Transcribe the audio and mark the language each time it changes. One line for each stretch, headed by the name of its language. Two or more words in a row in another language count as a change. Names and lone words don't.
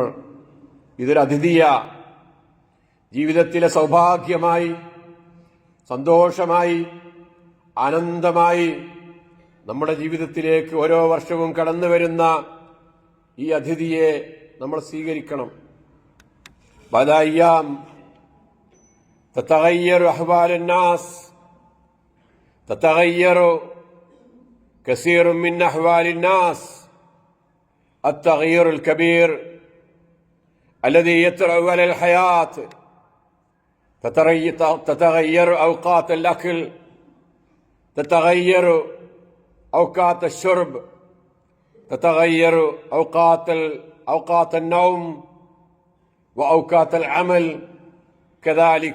Malayalam: ഇതൊരു അതിഥിയാ. ജീവിതത്തിലെ സൗഭാഗ്യമായി, സന്തോഷമായി, ആനന്ദമായി നമ്മുടെ ജീവിതത്തിലേക്ക് ഓരോ വർഷവും കടന്നു വരുന്ന ഈ അതിഥിയെ നമ്മൾ സ്വീകരിക്കണം.
Arabic: بعد أيام تتغير أحوال الناس، تتغير كثير من أحوال الناس. التغيير الكبير الذي يطرأ على الحياة، تتغير أوقات الأكل، تتغير أوقات الشرب، تتغير أوقات النوم وأوقات العمل كذلك.